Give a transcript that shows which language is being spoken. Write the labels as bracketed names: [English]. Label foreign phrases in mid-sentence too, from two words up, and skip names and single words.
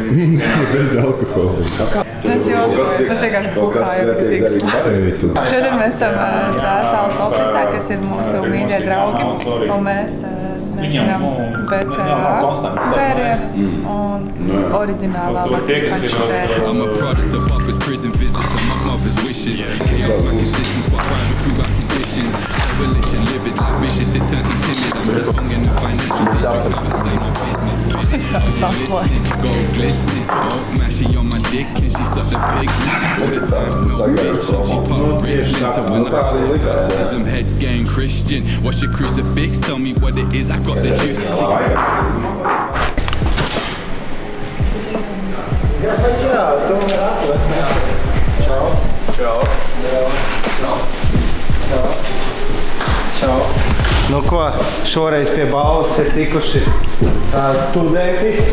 [Latvian] Bez alkohola. Mēs vienkārši bukājam. Šodien mēs esam cēs alas ofisā, kas ir mūsu mīļie draugi. Un mēs mēģinām BCA dzērienus un oriģinālā Lucky Punch dzērienus. [English] Prison visits and my mother's wishes. Chaos like decisions, but fighting through our conditions. Coalition, livid like vicious, it turns them timid. I'm belonging in financial districts. I was saying no business, bitch. Listening, gold glistening. Oh, man, she on my dick and she sucked the pig. All the time, no bitch, and she pop Ritalin. So when I pass the baptism, head gang Christian. What's your crucifix? Tell me what it is. I got the juice. [Latvian] Nu ko, šoreiz pie balvas ir tikuši studenti.